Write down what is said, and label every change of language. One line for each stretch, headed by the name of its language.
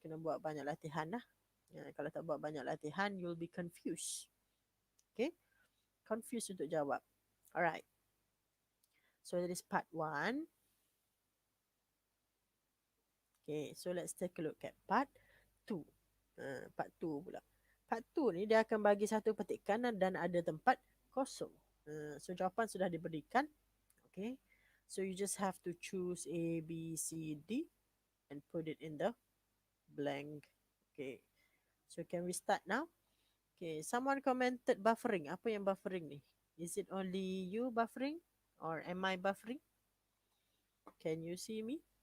Malay: Kena buat banyak latihan lah. Kalau tak buat banyak latihan,
English: you'll be confused.
Malay: Okay? Confused untuk jawab. Alright.
English: So that is part 1. Okay, so let's take a look at part 2.
Malay: Part 2 pula. Part 2 ni dia akan bagi satu petikan dan ada tempat kosong. So jawapan sudah diberikan. Okay.
English: So you just have to choose A, B, C, D and put it in the blank. Okay. So can we start now? Okay, someone commented buffering.
Malay: Apa yang buffering ni?
English: Is it only you buffering or am I buffering? Can you see me?